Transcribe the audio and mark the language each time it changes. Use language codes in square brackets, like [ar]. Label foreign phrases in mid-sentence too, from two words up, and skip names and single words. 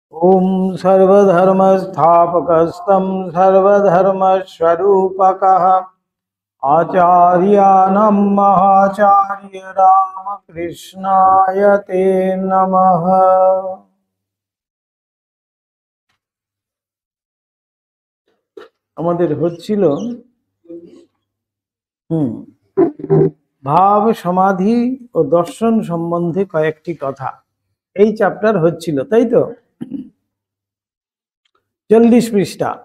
[sa] ओम सर्वधर्मस्थापकस्तं सर्वधर्मस्वरूपकः आचार्याणां महाचार्य रामकृष्णाय ते नमः। [bn] আমাদের হচ্ছিল ভাব সমাধি ও দর্শন সম্বন্ধে কয়েকটি কথা। এই চ্যাপ্টার হচ্ছিল, তাই তো? 40 পৃষ্ঠা।